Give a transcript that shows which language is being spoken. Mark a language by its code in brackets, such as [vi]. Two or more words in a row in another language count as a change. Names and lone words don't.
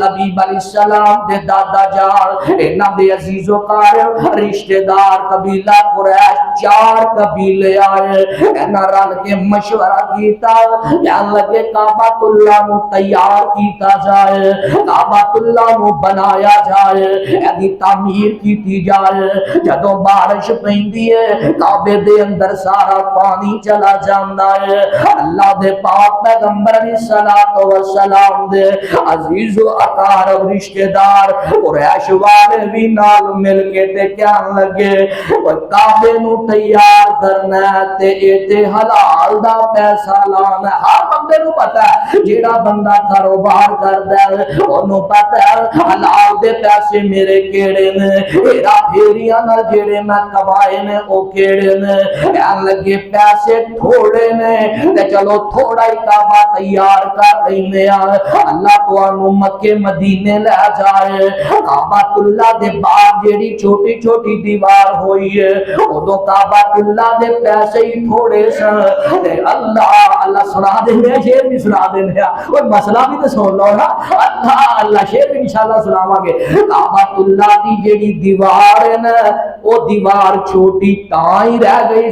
[pa] حبیب علیہ السلام دے دادا جان انہاں دے عزیز و قارب رشتہ دار قبیلہ قریش 4 قبیلے آئے انہاں رل کے مشورہ کیتا کہنے لگے کعبۃ اللہ نو تیار کیتا جائے کعبۃ اللہ نو بنایا جائے ایدی تعمیر کیتی جائے جدوں بارش پیندی ہے کعبے دے اندر سارا پانی چلا جاندا ہے اللہ دے پاک پیغمبر علیہ الصلوۃ والسلام دے عزیز و اقارب رشتہ دار قریش والے بھی نال مل کے تے کہن لگے او کعبے نو تیار کرنا تے اے تے حلال دا پیسہ لانا ہر بندے نو پتہ ہے جیڑا بندہ کاروبار کردا ہے اونوں پتہ ہے حلال دے پیسے میرے کیڑے نے ہیرا پھیریاں نال جڑے میں کمائے نے او کیڑے نے کہن لگے پیسے تھوڑے نے تے چلو تھوڑا ہی کعبہ تیار کر لینے اللہ تو انو مکے مدینے لے جائے کعبۃ اللہ دے باہر جیڑی چھوٹی چھوٹی دیوار ہوئی ہے ادو کعبۃ اللہ دے پیسے ہی تھوڑے سن تے اللہ سنا دے شیر بھی سنا دے اور مسئلہ بھی تو سن لو نا اللہ شیر بھی انشاءاللہ سناواں گے کعبۃ اللہ دی جیڑی دیوار ہے نا وہ دیوار چھوٹی تاں ہی رہ گئی